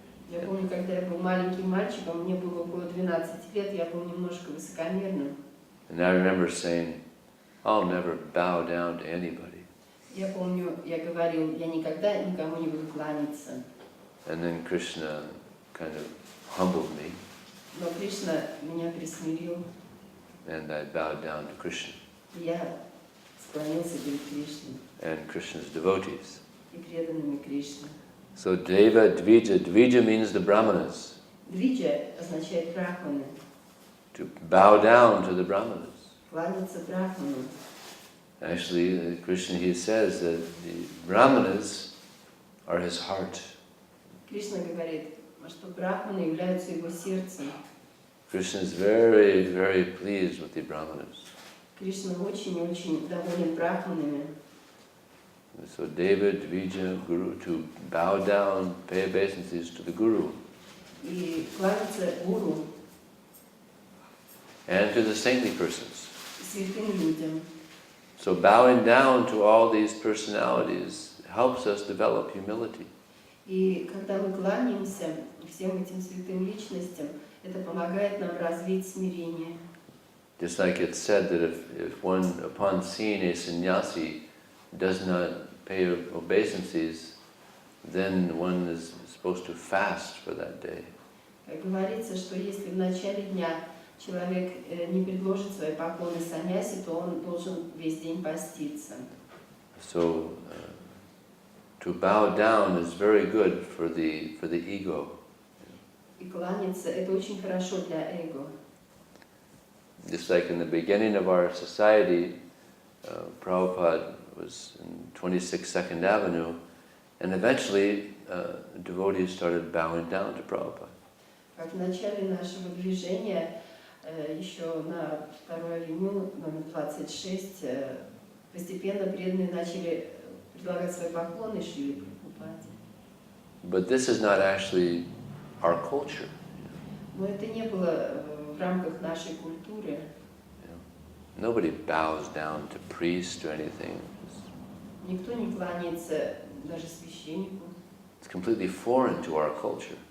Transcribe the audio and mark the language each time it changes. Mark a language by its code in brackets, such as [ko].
[ru] Я помню, когда я был маленьким мальчиком, мне было около 12 лет, я был немножко высокомерным. [en] And I remember saying, I'll never bow down to anybody. [ru] Я помню, я говорил, я никогда никому не буду кланяться. [en] And then Krishna kind of humbled me, [ru] Но Кришна меня присмирил, [en] and I bowed down to Krishna [ru] и я склонился перед Кришной [en] and Krishna's devotees. [ru] и преданными Кришне. [en] So Deva Dvija, Dvija means the Brahmanas, [ru] Двиджа означает брахманы, [en] to bow down to the Brahmanas. [ru] кланяться брахману. [en] Actually, Krishna, he says that the Brahmanas are his heart. [ru] Кришна говорит, что брахманы являются его сердцем. [en] Krishna is very, very pleased with the Brahmanas. [ru] Кришна очень-очень доволен брахманами. [en] So David, Dvija, Guru, to bow down, pay obeisances to the Guru [ru] И кланяться гуру, [en] and to the saintly persons. [ru] святым людям. [en] So bowing down to all these personalities helps us develop humility. [ru] И когда мы кланяемся всем этим святым личностям, это помогает нам развить смирение. [en] Just like it's said that if one, upon seeing a sannyasi, does not pay obeisances, then one is supposed to fast for that day. [ru] Как говорится, что если в начале дня человек не предложит свои поклоны саньяси, то он должен весь день поститься. [en] So to bow down is very good for the ego. [ru] И кланяться – это очень хорошо для эго. [en] Just like in the beginning of our society, Prabhupada was in 26 Second Avenue, and eventually devotees started bowing down to Prabhupada. [ru] Как в начале нашего движения, еще на 2-й авеню, номер 26, постепенно преданные начали предлагать свои поклоны Шриле Прабхупаде. [en] But this is not actually our culture. [ru] Но это не было в рамках нашей культуры. [en] Nobody bows down to priest or anything. [ru] Никто не кланяется даже священнику. [en] It's completely foreign to our culture.